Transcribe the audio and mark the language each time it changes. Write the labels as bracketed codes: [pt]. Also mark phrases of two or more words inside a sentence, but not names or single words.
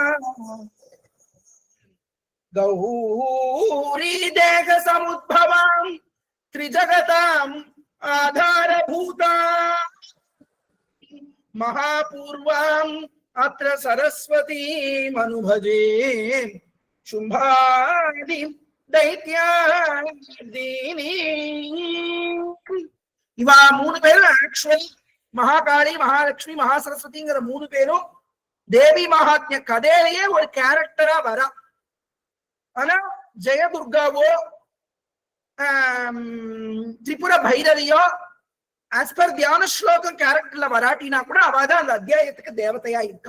[sa] गौरी देह समुद्भवां त्रिजगताम् आधारभूता महापूर्वाम् अत्र सरस्वतीम् अनुभजे शुंभादि दैत्यादीनि. [ta] இவா 3 பேரும் ஆக்சுவலி மகாகாளி, மகாலட்சுமி, மகாசரஸ்வதிங்கிற 3 பேரும் தேவி மகாத்மிய கதையிலேயே ஒரு கேரக்டரா வரா. ஆனா ஜெயதுர்காவோ திரிபுர பைரவியோ [en] as per [ta] தியான ஸ்லோகம் கேரக்டர்ல வராட்டினா கூட அவதான் அந்த அத்தியாயத்துக்கு தேவதையா இருக்கா.